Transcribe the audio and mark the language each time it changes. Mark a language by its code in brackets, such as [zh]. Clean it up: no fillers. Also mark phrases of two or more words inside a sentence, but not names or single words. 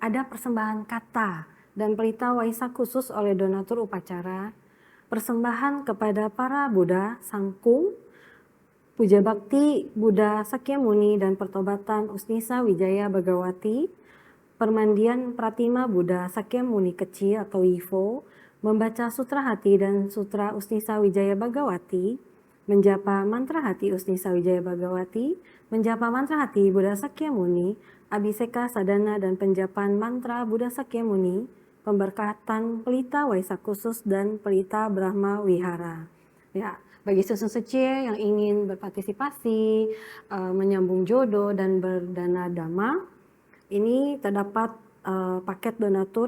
[id] Ada persembahan kata dan pelita Waisak khusus oleh donatur upacara, persembahan kepada para Buddha, Sangkung, puja bakti Buddha Sakyamuni dan pertobatan Usnisa Wijaya Bhagawati, permandian Pratima Buddha Sakyamuni kecil atau Yifo, membaca Sutra Hati dan Sutra Usnisa Wijaya Bhagawati, menjapa mantra hati Usnisa Wijaya Bhagawati, menjapa mantra hati Buddha Sakyamuni, abhiseka sadana dan penjapan mantra Buddha Sakyamuni, pemberkatan Pelita Waisak Khusus dan Pelita Brahma Wihara. Ya, bagi Susun Secie yang ingin berpartisipasi, menyambung jodoh dan berdana dhamma, ini terdapat paket donatur.